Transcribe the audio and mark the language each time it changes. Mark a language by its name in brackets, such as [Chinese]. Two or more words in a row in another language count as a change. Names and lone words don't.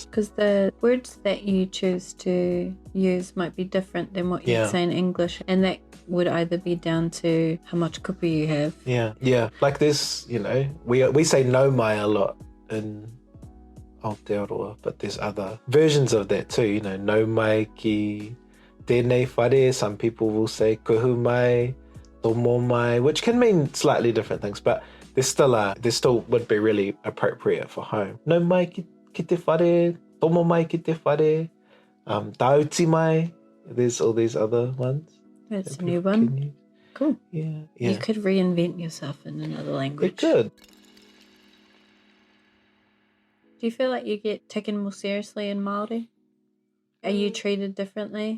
[English] Because the words that you choose to use might be different than what you'd say in English. And that would either be down to how much kupu you have. Yeah. Like this, you know, we say [Māori] no mai [English] a lot in Aotearoa, but there's other versions of that too, you know, [Māori] no mai ki tēnei whare. [English] Some people will say [Māori] kuhu mai, tomo mai, [English] which can mean slightly different things, but there still would be really appropriate for home. [Māori] No mai ki te whare, tomo mai ki te whare, tauti mai. [English] There's all these other ones. That's a new one. Cool. Yeah. You could reinvent yourself in another language. We could. Do you feel like you get taken more seriously in Māori? Are you treated differently?